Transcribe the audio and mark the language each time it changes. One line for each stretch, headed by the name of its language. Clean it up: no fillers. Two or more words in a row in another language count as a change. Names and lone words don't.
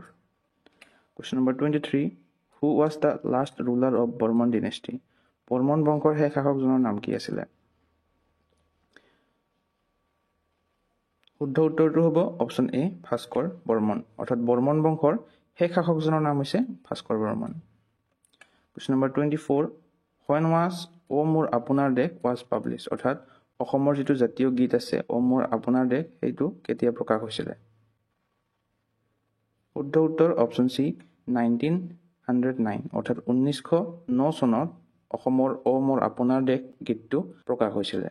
English: Question number 23 who was the last ruler of Barman dynasty.
Assamese: বৰ্মন বংশৰ শেষ শাসকজনৰ নাম কি আছিলে? শুদ্ধ উত্তৰটো হ'ব
English: option A
Assamese: ভাস্কৰ বৰ্মন। অৰ্থাৎ বৰ্মন বংশৰ শেষ শাসকজনৰ নাম হৈছে ভাস্কৰ বৰ্মন।
English: question number 24 when was অ মোৰ আপোনাৰ দেশ was published।
Assamese: অৰ্থাৎ অসমৰ যিটো জাতীয় গীত আছে অ মোৰ আপোনাৰ দেশ সেইটো কেতিয়া প্ৰকাশ হৈছিলে? শুদ্ধ উত্তৰ
English: option C
Assamese: 1909। অৰ্থাৎ 1909 চনত অসমৰ অ মোৰ আপোনাৰ দেশ গীতটো প্ৰকাশ হৈছিলে।